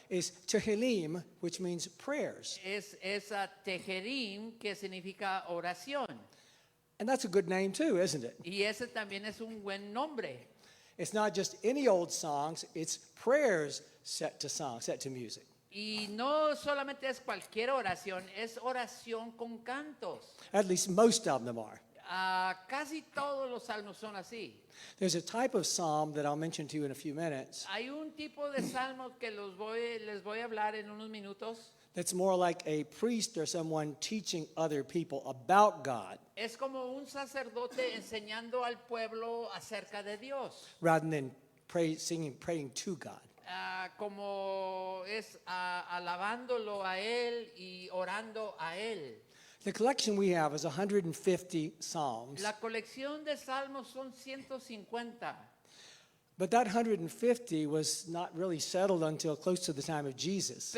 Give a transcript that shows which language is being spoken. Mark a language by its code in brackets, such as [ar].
[en] is Tehillim, which means prayers. [es] es Tejerim, que significa oración. [en] And that's a good name too, isn't it? [es] Y ese también es un buen nombre. [en] It's not just any old songs, it's prayers set to song, set to music. [es] Y no solamente es cualquier oración, es oración con cantos. [en] At least most of them are. [es] Casi todos los salmos son así. [en] There's a type of psalm that I'll mention to you in a few minutes [es] Hay un tipo de salmos que les voy a hablar en unos minutos. [en] that's more like a priest or someone teaching other people about God [es] Es como un sacerdote enseñando al pueblo acerca de Dios. [en] rather than praying to God. [es] Como es alabándolo a Él y orando a Él. [en] The collection we have is 150 psalms, [es] La colección de salmos son 150. [en] but that 150 was not really settled until close to the time of Jesus.